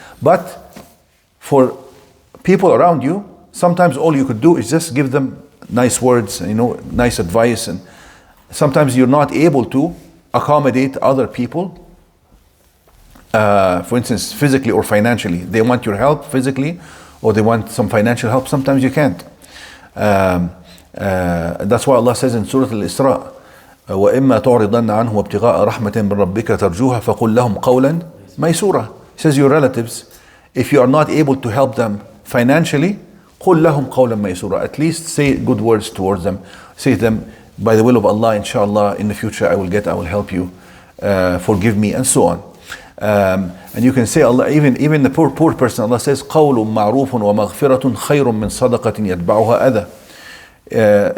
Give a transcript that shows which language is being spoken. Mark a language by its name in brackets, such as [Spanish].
[English] But for people around you, sometimes all you could do is just give them nice words, nice advice, and sometimes you're not able to accommodate other people. For instance, physically or financially. They want your help physically, or they want some financial help. Sometimes you can't. That's why Allah says in Surah Al-Isra, [Arabic] وَإِمَّا تُعْرِضَنَّ عَنْهُ وَابْتِغَاءَ رَحْمَةٍ مِّن رَبِّكَ تَرْجُوهَا فَقُلْ لَهُمْ قَوْلًا مَيْسُورًا. [English] He says, your relatives, if you are not able to help them financially, [Arabic] قُلْ لَهُمْ قَوْلًا مَيْسُورًا. [English] At least say good words towards them. Say to them, by the will of Allah, inshallah, in the future I will help you, forgive me, and so on. And you can say, Allah, even the poor person, Allah says, [Arabic] قَوْلٌ مَعْرُوفٌ وَمَغْفِرَةٌ خَيْرٌ مِّن صَدَقَةٍ يَتْبَعُهَا أَذًى.